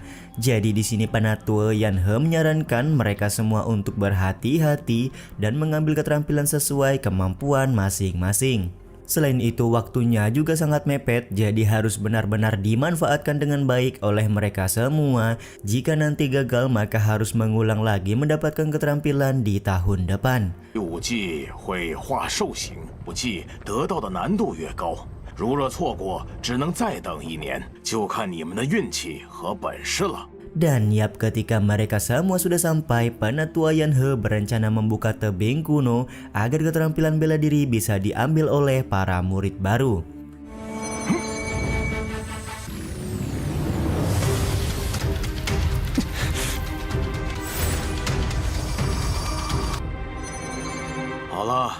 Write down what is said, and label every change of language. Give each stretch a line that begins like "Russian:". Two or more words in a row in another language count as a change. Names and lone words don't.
Indonesian: Jadi di sini Penatua Yanhe menyarankan mereka semua untuk berhati-hati dan mengambil keterampilan sesuai kemampuan masing-masing. Selain itu, waktunya juga sangat mepet, jadi harus benar-benar dimanfaatkan dengan baik oleh mereka semua. Jika nanti gagal, maka harus mengulang lagi mendapatkan keterampilan di tahun depan.
Chinese: 武技会化兽形，武技得到的难度越高，如若错过，只能再等1年，就看你们的运气和本事了。
Indonesian: Dan yap, ketika mereka semua sudah sampai, Penatua Yanhe berencana membuka tebing kuno agar keterampilan bela diri bisa diambil oleh para murid baru. Alah.